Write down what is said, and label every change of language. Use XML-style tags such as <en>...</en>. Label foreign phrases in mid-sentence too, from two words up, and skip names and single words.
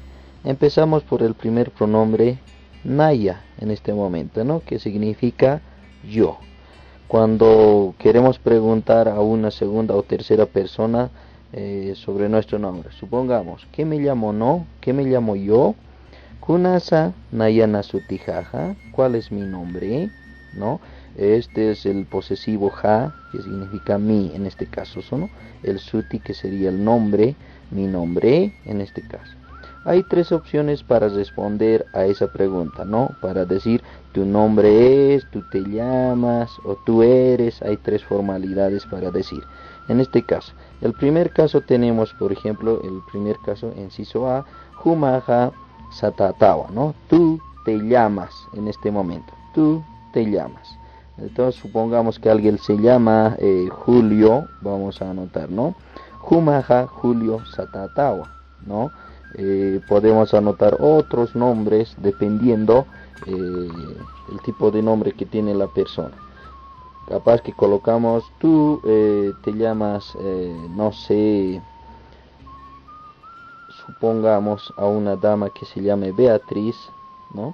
<es>Empezamos por el primer pronombre naya en este momento, ¿no? Que significa yo. Cuando queremos preguntar a una segunda o tercera persona sobre nuestro nombre, supongamos, ¿qué me llamo no? ¿Qué me llamo yo?</es> <ay>Kunasa nayana sutijaja,</ay> <es>¿cuál es mi nombre? ¿No? Este es el posesivo ja, que significa mi en este caso, ¿no? El suti, que sería el nombre, mi nombre en este caso. Hay 3 opciones para responder a esa pregunta, ¿no? Para decir tu nombre es, tú te llamas o tú eres. Hay 3 formalidades para decir. En este caso, el primer caso tenemos, por ejemplo, el primer caso, inciso A,</es> <ay>humaja satatawa,</ay> <es>¿no? Tú te llamas en este momento. Tú te llamas. Entonces supongamos que alguien se llama Julio, vamos a anotar, ¿no?</es> <ay>Humaja Julio satatawa,</ay> <es>¿no? Podemos anotar otros nombres dependiendo el tipo de nombre que tiene la persona. Capaz que colocamos tú te llamas, no sé, supongamos a una dama que se llame Beatriz, ¿no?</es>